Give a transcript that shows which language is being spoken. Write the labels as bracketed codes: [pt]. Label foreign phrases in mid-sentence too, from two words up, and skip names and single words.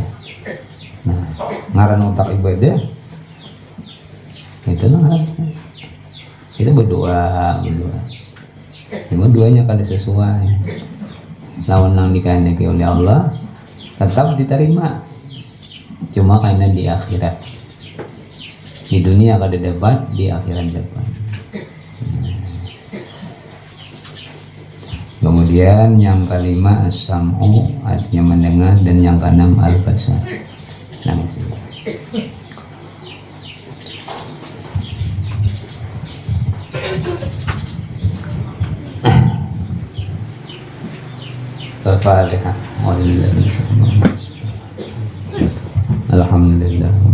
[bjn] Nah, ngaran otak ibadah itu ngaran kita berdoa. Cuma doanya kada sesuai lawan nang dikehendaki oleh Allah tetap diterima, cuma karena di akhirat. Di dunia kada dapat, di akhirat dapat. [id] Kemudian yang kelima as-sam'u, artinya mendengar, dan yang keenam al-basar. Al-Fatihah. Alhamdulillah.